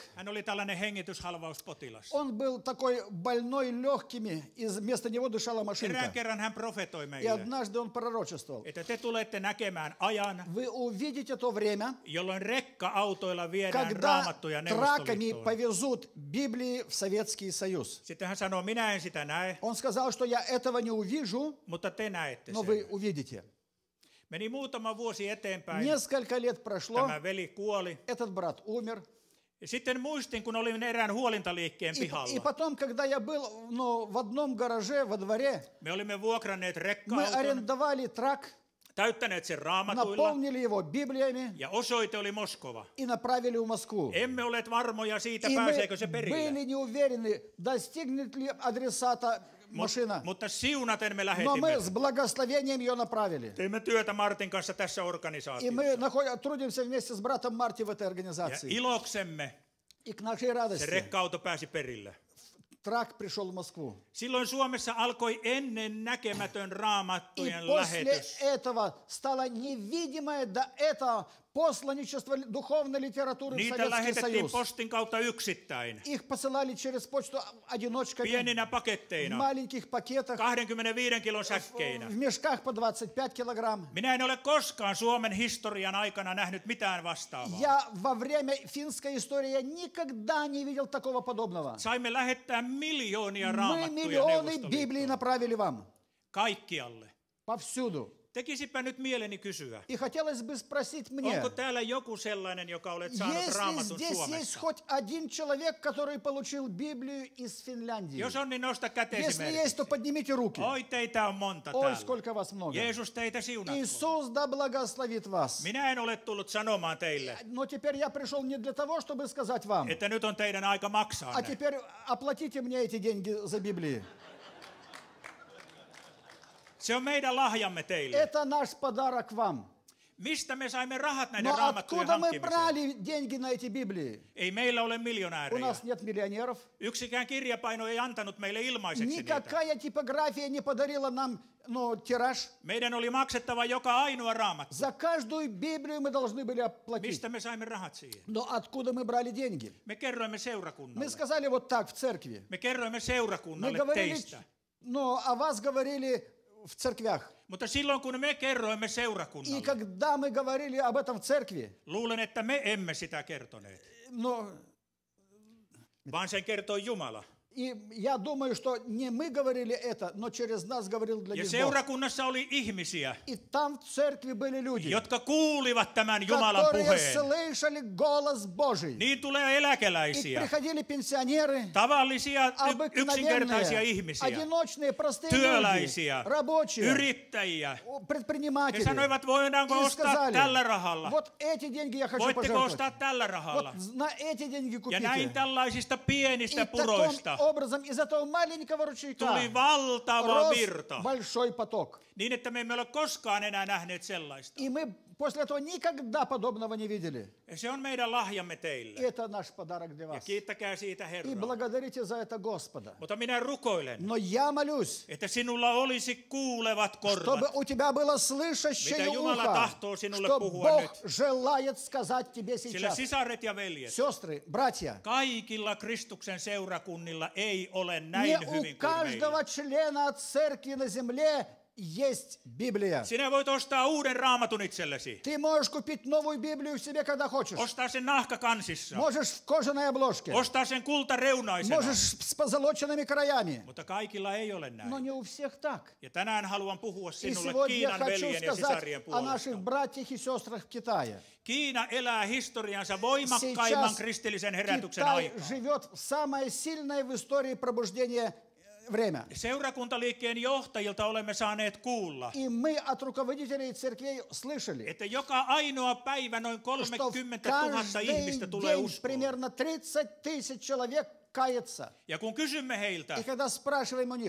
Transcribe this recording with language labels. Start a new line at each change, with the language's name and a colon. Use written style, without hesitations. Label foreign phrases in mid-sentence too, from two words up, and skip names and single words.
Finnish: Hän oli tällainen hengityshalvauspotilas.
Russian: Он был такой больной легкими, и вместо него дышала машинка.
Finnish: Erään kerran hän profetoi
Russian: И
Finnish: meille,
Russian: однажды он пророчествовал.
Finnish: että te tulette näkemään ajan,
Russian: Вы увидите то время,
Finnish: jolloin rekka-autoilla viedään
Russian: когда
Finnish: raamattuja
Russian: траками
Finnish: Neuvostoliittoon.
Russian: повезут Библии в Советский Союз.
Finnish: Sitten hän sanoo, minä en sitä näe,
Russian: Он сказал, что я этого не увижу,
Finnish: mutta te näette
Russian: но вы
Finnish: sen.
Russian: увидите.
Finnish: Meni muutama vuosi eteenpäin,
Russian: Несколько лет прошло,
Finnish: tämä veli kuoli.
Russian: этот брат умер.
Finnish: Ja sitten muistin, kun olin erään huolintaliikkeen
Russian: И
Finnish: pihalla.
Russian: потом, когда я был в одном гараже во дворе,
Finnish: Me olimme vuokranneet
Russian: мы
Finnish: rekka-auton,
Russian: арендовали трак,
Finnish: täyttäneet sen raamatuilla,
Russian: наполнили его Библиями
Finnish: ja osoite oli Moskova.
Russian: и направили в Москву.
Finnish: Emme olleet varmoja siitä,
Russian: И мы
Finnish: pääseekö se perille.
Russian: были не уверены, достигнет ли адресата машина.
Finnish: Mutta siunaten me
Russian: Но
Finnish: lähetimme.
Russian: мы с благословением ее направили.
Finnish: Teimme työtä Martin kanssa tässä
Russian: И мы
Finnish: organisaatiossa.
Russian: трудимся вместе с братом Марти в этой
Finnish: Ja
Russian: организации.
Finnish: iloksemme
Russian: И к нашей
Finnish: se
Russian: радости
Finnish: rekka-auto pääsi perille.
Russian: трак пришел в Москву.
Finnish: Silloin Suomessa alkoi ennen näkemätön
Russian: И
Finnish: raamattujen
Russian: после
Finnish: lähetys.
Russian: этого стало невидимое до этого посланничество духовной литературы в
Finnish: Niitä
Russian: Советский
Finnish: lähetettiin
Russian: Союз.
Finnish: postin kautta yksittäin,
Russian: Их посылали через почту одиночками,
Finnish: pieninä
Russian: в
Finnish: paketteina,
Russian: маленьких пакетах,
Finnish: 25 kilon säkkeinä.
Russian: в мешках по 25 килограмм.
Finnish: Minä en ole koskaan Suomen historian aikana nähnyt mitään vastaavaa.
Russian: Я во время финской истории я никогда не видел такого подобного.
Finnish: Saimme lähettää miljoonia
Russian: Мы
Finnish: raamattuja
Russian: миллионы Библий
Finnish: Neuvostoliittoon.
Russian: направили вам.
Finnish: Kaikkialle.
Russian: Повсюду.
Finnish: Tekisipä nyt mieleni kysyä.
Russian: И хотелось бы спросить мне,
Finnish: Onko täällä joku sellainen, joka olet saanut
Russian: есть ли
Finnish: raamatun
Russian: здесь есть
Finnish: Suomesta?
Russian: хоть один человек, который получил Библию из Финляндии?
Finnish: Jos on, niin nosta käteesi
Russian: Если есть,
Finnish: merkiksi.
Russian: то поднимите руки.
Finnish: Oi, teitä on monta
Russian: Ой,
Finnish: täällä.
Russian: сколько вас много.
Finnish: Jeesus teitä siunatkoon.
Russian: Иисус да благословит вас.
Finnish: Minä en ole tullut sanomaan teille,
Russian: Но теперь я пришел не для того, чтобы сказать вам,
Finnish: että nyt on teidän aika maksaa
Russian: а
Finnish: ne.
Russian: теперь оплатите мне эти деньги за Библии.
Finnish: Se on meidän lahjamme teille.
Russian: Это наш подарок вам.
Finnish: Mistä me saimme rahat näiden
Russian: Но
Finnish: raamattujen
Russian: откуда мы
Finnish: hankkimiseen?
Russian: брали деньги на эти Библии?
Finnish: Ei meillä ole
Russian: У
Finnish: miljonäärejä.
Russian: нас нет миллионеров.
Finnish: Yksikään kirjapaino ei antanut meille ilmaiseksi niitä.
Russian: Никакая типография не подарила нам тираж.
Finnish: Meidän oli maksettava joka ainoa raamattu.
Russian: За каждую Библию мы должны были оплатить.
Finnish: Mistä me saimme rahat siihen?
Russian: Но откуда мы брали деньги?
Finnish: Me kerroimme
Russian: Мы
Finnish: seurakunnalle.
Russian: сказали вот так в церкви.
Finnish: Me kerroimme
Russian: Мы
Finnish: seurakunnalle
Russian: говорили,
Finnish: teistä.
Russian: но о вас говорили в церквях.
Finnish: Mutta silloin kun me kerroimme
Russian: И
Finnish: seurakunnalle,
Russian: когда мы говорили об этом в церкви,
Finnish: luulen, että me emme sitä kertoneet,
Russian: но
Finnish: vaan sen kertoi Jumala.
Russian: и я думаю, что не мы говорили это, но через нас говорил для
Finnish: Ja
Russian: них Бог.
Finnish: seurakunnassa oli ihmisiä,
Russian: И там в церкви были люди,
Finnish: jotka kuulivat tämän Jumalan
Russian: которые
Finnish: puheen.
Russian: слышали голос Божий.
Finnish: Niin tulee
Russian: И
Finnish: eläkeläisiä,
Russian: приходили пенсионеры,
Finnish: tavallisia yksinkertaisia
Russian: обыкновенные,
Finnish: ihmisiä,
Russian: одиночные, простые
Finnish: työläisiä,
Russian: люди, рабочие,
Finnish: yrittäjiä. He
Russian: предприниматели.
Finnish: sanoivat, voidaanko
Russian: И
Finnish: ostaa
Russian: сказали,
Finnish: tällä rahalla?
Russian: вот эти деньги я хочу
Finnish: Voitteko ostaa
Russian: пожертвовать.
Finnish: tällä rahalla?
Russian: Вот на эти деньги
Finnish: Ja näin
Russian: купите.
Finnish: tällaisista pienistä
Russian: И таким
Finnish: puroista
Russian: образом из этого маленького ручейка
Finnish: tuli valtava
Russian: рос
Finnish: virta.
Russian: большой поток.
Finnish: Niin, että me emme ole koskaan enää nähneet sellaista.
Russian: И мы после этого никогда подобного не видели.
Finnish: Ja se on meidän lahjamme
Russian: И
Finnish: teille.
Russian: это наш подарок для
Finnish: Ja
Russian: вас.
Finnish: kiittäkää siitä
Russian: И
Finnish: Herraa.
Russian: благодарите за это Господа.
Finnish: Mutta minä rukoilen,
Russian: Но я молюсь,
Finnish: että sinulla olisi kuulevat
Russian: чтобы
Finnish: korvat.
Russian: у тебя было слышащее
Finnish: Mitä Jumala
Russian: ухо,
Finnish: tahtoo sinulle
Russian: что
Finnish: puhua
Russian: Бог
Finnish: nyt.
Russian: желает сказать тебе
Finnish: Sillä
Russian: сейчас.
Finnish: sisaret ja veljet,
Russian: Сестры, братья,
Finnish: kaikilla Kristuksen seurakunnilla ei ole
Russian: не
Finnish: näin
Russian: у
Finnish: hyvin kuin meillä.
Russian: каждого члена церкви на земле есть Библия.
Finnish: Sinä voit ostaa uuden raamatun itsellesi.
Russian: Ты можешь купить новую Библию себе, когда хочешь.
Finnish: Ostaa sen nahkakansissa.
Russian: Можешь в кожаной обложке.
Finnish: Ostaa sen kultareunaisena.
Russian: Можешь с позолоченными краями.
Finnish: Mutta kaikilla ei ole
Russian: Но
Finnish: näin.
Russian: не у всех так.
Finnish: Ja tänään haluan puhua
Russian: И
Finnish: sinulle
Russian: сегодня я
Finnish: Kiinan
Russian: хочу
Finnish: veljen ja
Russian: сказать
Finnish: sisarien
Russian: о наших
Finnish: puolesta.
Russian: братьях и сестрах в Китае.
Finnish: Kiina elää historiansa voimakkaimman
Russian: Сейчас
Finnish: kristillisen herätyksen
Russian: Китай
Finnish: aikaa.
Russian: живет в самое сильное в истории пробуждения время.
Finnish: Seurakuntaliikkeen johtajilta olemme saaneet kuulla,
Russian: И мы от руководителей церквей слышали,
Finnish: että joka ainoa päivä noin
Russian: что в
Finnish: 30 000 ihmistä
Russian: каждый
Finnish: tulee
Russian: день
Finnish: uskoon.
Russian: примерно 30 тысяч человек каяться,
Finnish: Ja kun kysymme heiltä,
Russian: и когда спрашиваем у них,